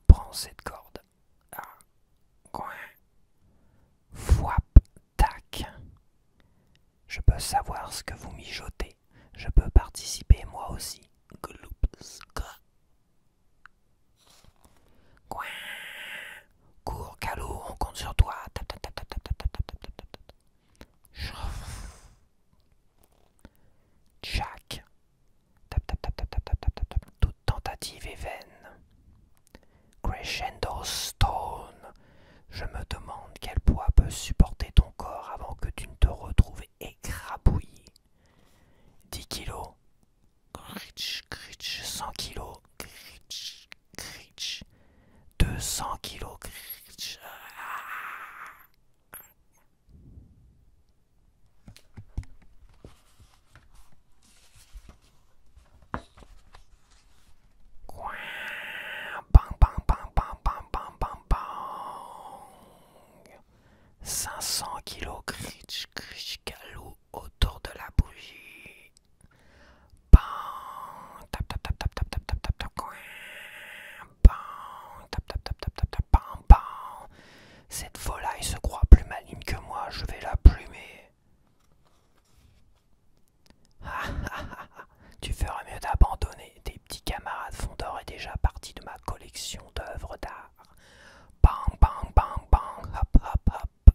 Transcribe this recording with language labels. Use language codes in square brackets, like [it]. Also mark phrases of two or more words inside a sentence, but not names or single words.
[fr] dans cette corde. Ah, coin. Fouap, tac. Je peux savoir ce que vous mijotez. Je peux participer moi aussi. Gloups, coin. Cours, Calou, on compte sur toi. Tap, tap, tap, tap, tap, tap, tap, tap, tap, tap, tap. Jack. Tap, tap, tap, tap, tap, tap, tap, tap, tap. Toute tentative est vaine. Crescendo Stone. Je me demande quel poids peut supporter ton corps avant que tu ne te retrouves écrabouillé. 10 kilos. Critch, critch, 100 kilos. Critch, critch. 200 kilos. Critch. Bang, bang, bang, bang, bang, bang, bang, bang. 500 kilos, critch, critch, Calou autour de la bougie. Bang, tap, tap, tap, tap, tap, tap, tap, tap, tap, bang, tap, tap, tap, tap, tap, tap, bang, bang. Cette volaille se croit plus maligne que moi, je vais la plumer. Tu ferais mieux d'abandonner. Tes petits camarades fondeurs est déjà partie de ma collection d'œuvres d'art. Bang, bang, bang, bang, hop, hop, hop.